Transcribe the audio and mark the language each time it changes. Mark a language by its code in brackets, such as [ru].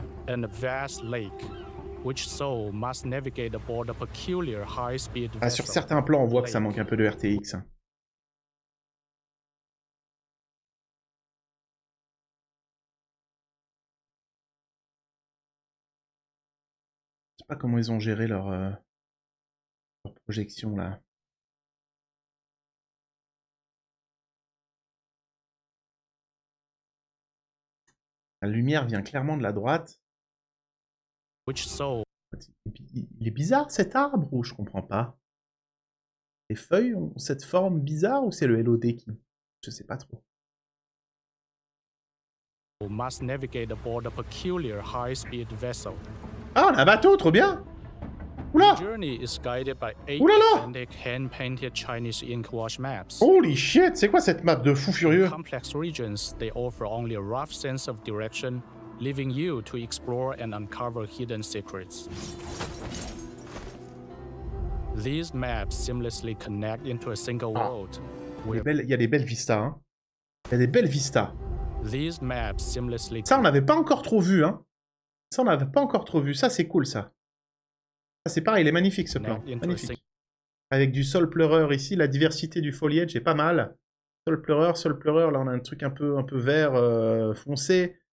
[en] And a vast lake, which soul must navigate aboard a peculiar high-speed vessel. [fr] Ah, sur certains plans, on voit que ça manque un peu de RTX. Hein. Je sais pas comment ils ont géré leur projection là. La lumière vient clairement de la droite. [en] Which soul? [fr] Il est bizarre cet arbre ou je comprends pas? Les feuilles ont cette forme bizarre ou c'est le LOD qui... Je sais pas trop. [en] Must navigate aboard a peculiar high-speed vessel. [fr] Ah, on a un bateau, trop bien! Oula! [en] The journey is guided by 8 [fr] Oulala! [en] authentic hand-painted Chinese ink wash maps. Holy shit, [fr] c'est quoi cette map de fou furieux? [en] In complex regions, they offer only a rough sense of direction, leaving you to explore and uncover hidden secrets. These maps seamlessly connect into a single world. [fr] Il y a des belles vistas, hein. Il y a des belles vistas. [en] These maps seamlessly [fr] Ça, on n'avait pas encore trop vu, hein. Ça, on n'avait pas encore trop vu. Ça, c'est cool, ça. Ça, c'est pareil, il est magnifique, ce plan. Magnifique. Avec du sol pleureur ici, la diversité du foliage est pas mal. Sol pleureur, là, on a un truc un peu vert foncé.